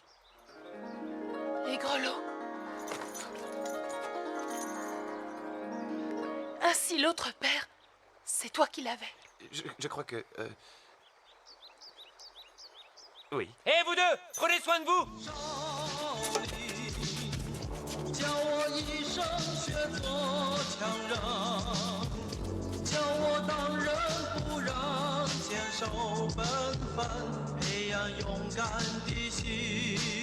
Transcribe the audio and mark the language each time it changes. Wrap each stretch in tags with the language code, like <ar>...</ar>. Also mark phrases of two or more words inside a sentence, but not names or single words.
<fr>Les grelots. Ainsi l'autre père, c'est toi qui l'avais. Je crois que... Oui. Hé, vous deux, prenez soin de vous!</fr> <zh>教我一生学做强人，教我当人不让，坚守本分，培养勇敢的心。</zh>